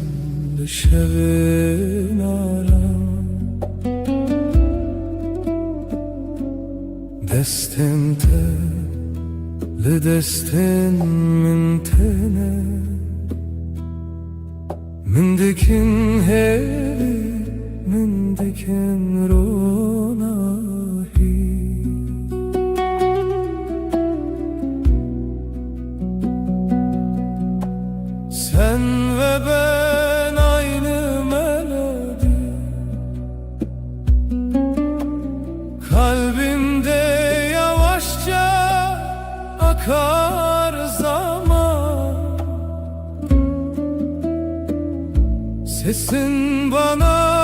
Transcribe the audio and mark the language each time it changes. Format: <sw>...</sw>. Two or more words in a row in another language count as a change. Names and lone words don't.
<ku>Şevenaram Destin te Le destin min tene Min dikin hevi Min dikin ronahi</ku> <tr>Sen ve ben aynı melodi Kalbimde yavaşça akar zaman Sesin bana</tr>